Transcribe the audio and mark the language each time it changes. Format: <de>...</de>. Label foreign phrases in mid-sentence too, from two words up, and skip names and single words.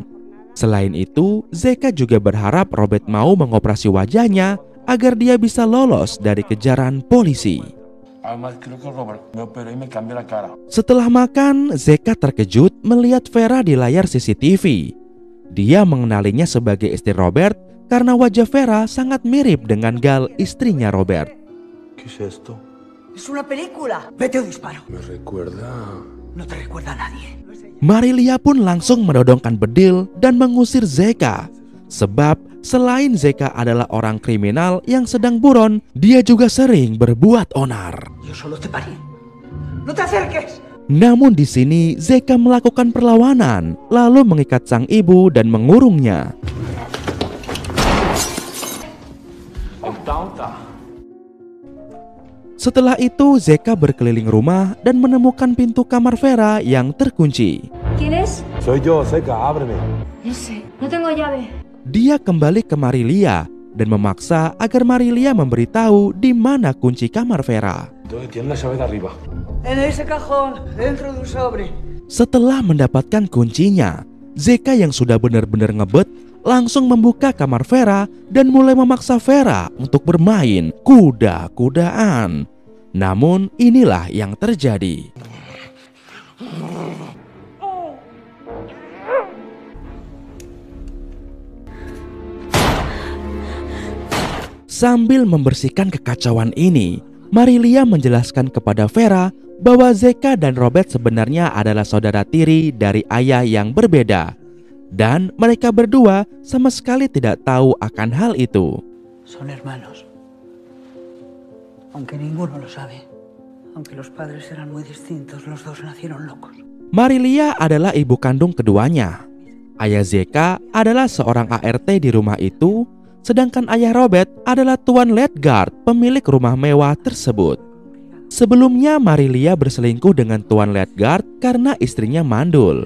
<id>Selain itu, Zeka juga berharap Robert mau mengoperasi wajahnya agar dia bisa lolos dari kejaran polisi. Setelah makan, Zeka terkejut melihat Vera di layar CCTV. Dia mengenalinya sebagai istri Robert karena wajah Vera sangat mirip dengan Gal, istrinya Robert.</id> <es>Es una película. Vete o disparo. Me recuerda. No te recuerda a nadie.</es> <id>Marilia pun langsung menodongkan bedil dan mengusir Zeka. Sebab selain Zeka adalah orang kriminal yang sedang buron, dia juga sering berbuat onar.</id> <es>Yo solo te parí. No te acerques.</es> <id>Namun di sini Zeka melakukan perlawanan, lalu mengikat sang ibu dan mengurungnya. Setelah itu Zeka berkeliling rumah dan menemukan pintu kamar Vera yang terkunci.</id> <es>¿Quién es? Soy yo, Zeka, ábreme. No sé, no tengo llave.</es> <id>Dia kembali ke Marilia dan memaksa agar Marilia memberitahu di mana kunci kamar Vera.</id> <es>Tiene la llave de arriba. En ese cajón, dentro de un sobre.</es> <id>Setelah mendapatkan kuncinya, Zeka yang sudah benar-benar ngebet langsung membuka kamar Vera dan mulai memaksa Vera untuk bermain kuda-kudaan. Namun inilah yang terjadi. Sambil membersihkan kekacauan ini, Marilia menjelaskan kepada Vera bahwa Zeka dan Robert sebenarnya adalah saudara tiri dari ayah yang berbeda. Dan mereka berdua sama sekali tidak tahu akan hal itu.</id> <es>Son hermanos. Aunque ninguno lo sabe. Aunque los padres eran muy distintos, los dos nacieron locos.</es> <id>Marilia adalah ibu kandung keduanya. Ayah Zeka adalah seorang ART di rumah itu, sedangkan ayah Robert adalah Tuan Ledgard, pemilik rumah mewah tersebut. Sebelumnya Marilia berselingkuh dengan Tuan Ledgard karena istrinya mandul.</id>